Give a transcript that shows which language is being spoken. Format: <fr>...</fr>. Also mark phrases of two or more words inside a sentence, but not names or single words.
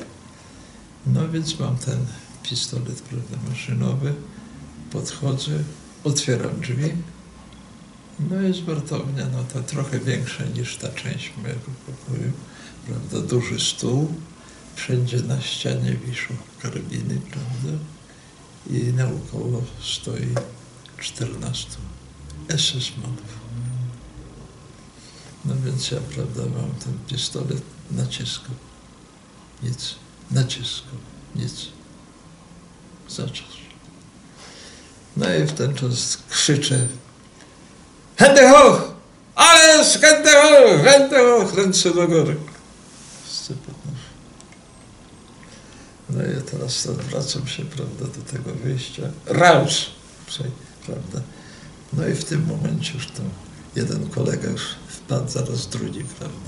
<pl>No więc mam ten pistolet, prawda, maszynowy, podchodzę, otwieram drzwi, no jest wartownia, no to trochę większa niż ta część mojego pokoju, prawda, duży stół, wszędzie na ścianie wiszą karabiny, prawda, i naokoło stoi 14 SS-manów. No więc ja, prawda, mam ten pistolet, naciskał, nic, naciskał, nic, zaczął. No i w ten czas krzyczę:</pl> <de>Hände hoch! Alles Hände hoch! Hände hoch!</de> <pl>Ręce do góry. No i teraz wracam się, prawda, do tego wyjścia. Raus! Prawda. No i w tym momencie już tam jeden kolega już wpadł, zaraz drugi, prawda.</pl>